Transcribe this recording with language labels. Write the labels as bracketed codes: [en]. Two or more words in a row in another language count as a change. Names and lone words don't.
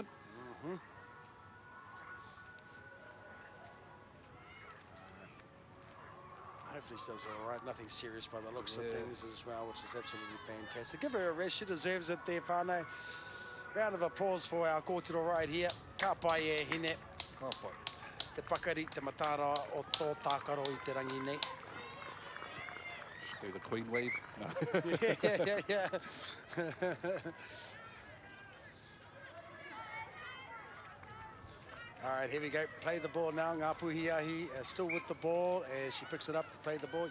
[en] Mm-hmm. Hopefully she does all right. Nothing serious by the looks of things as well, which is absolutely fantastic. Give her a rest. She deserves it there, whānau. Round of applause for our kōtiro right here. [mi] Ka pai e hine. Ka pai. Te pakari, te matara o tō tākaro I te rangi nei. [en] Do the queen wave. No. yeah. All right, here we go. Play the ball now. Ngāpuhi Ahi still with the ball as she picks it up to play the ball.